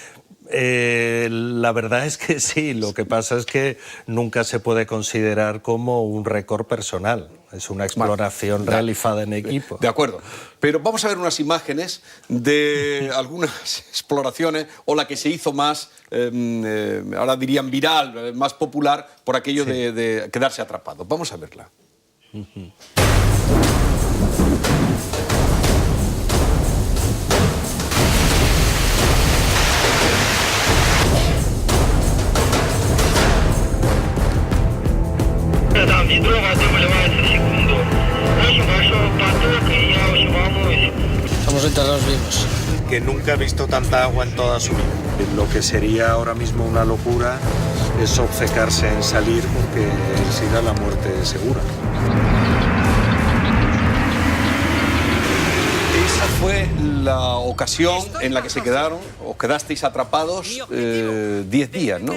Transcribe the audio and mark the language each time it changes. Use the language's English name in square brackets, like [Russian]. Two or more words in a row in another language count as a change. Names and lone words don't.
[Spanish] La verdad es que sí, lo que pasa es que nunca se puede considerar como un récord personal. Es una exploración realizada en equipo. De acuerdo. Pero vamos a ver unas imágenes de algunas exploraciones, o la que se hizo más, ahora dirían viral, más popular, por aquello de quedarse atrapado. Vamos a verla. [Russian] Ведро воды выливается в секунду. Очень большой поток, и я очень волнуюсь. [Spanish] Estamos enterrados vivos. Que nunca ha visto tanta agua en toda su vida. Lo que sería ahora mismo una locura es obcecarse en salir porque enseguida la muerte es segura. Esa fue la ocasión en la que se quedaron, os quedasteis atrapados 10 días, ¿no?